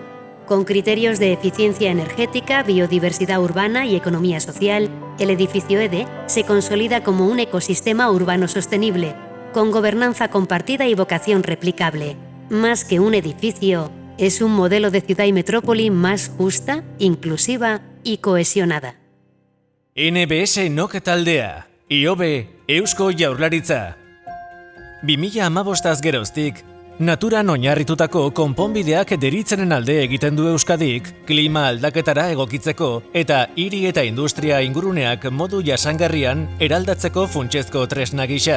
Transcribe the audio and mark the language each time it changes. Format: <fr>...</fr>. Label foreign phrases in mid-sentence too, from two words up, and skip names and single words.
<es>Con criterios de eficiencia energética, biodiversidad urbana y economía social, el edificio EDE se consolida como un ecosistema urbano sostenible, con gobernanza compartida y vocación replicable. Más que un edificio, es un modelo de ciudad y metrópoli más justa, inclusiva y cohesionada.</es> <eu>NBS NOK taldea, IOBE, Eusko Jaurlaritza. 2015 geroztik, naturan oinarritutako konponbideak deritzenen alde egiten du Euskadik, klima aldaketara egokitzeko eta hiri eta industria inguruneak modu jasangarrian eraldatzeko funtsezko tresna gisa.</eu>